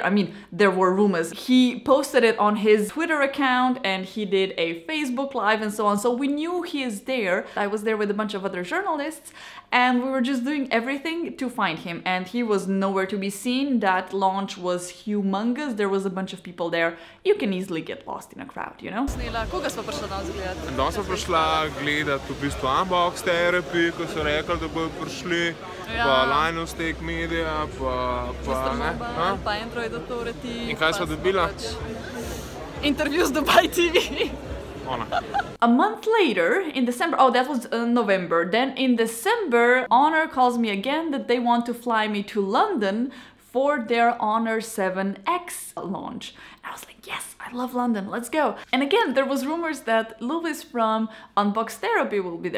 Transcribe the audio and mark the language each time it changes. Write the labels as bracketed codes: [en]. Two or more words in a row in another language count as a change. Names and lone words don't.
[en] I mean, there were rumors. He posted it on his Twitter account and he did a Facebook Live and so on. So we knew he is there. I was there with a bunch of other journalists and we were just doing everything to find him. And he was nowhere to be seen. That launch was humongous. There was a bunch of people there. You can easily get lost in a crowd, you know? [sl] Koga smo prišla danes gledati? Danes smo prišla gledati v bistvu Unbox Therapy, ko so rekli, da bodo prišli, pa Linus Tech Media, pa ne. Pa Android Authority. In kaj sva dobila? Interview z Dubai TV. [en] A month later, in December, oh, that was November. Then in December, Honor calls me again that they want to fly me to London for their Honor 7X launch. And I was like, yes, I love London, let's go. And again, there was rumors that Lewis from Unbox Therapy will be there.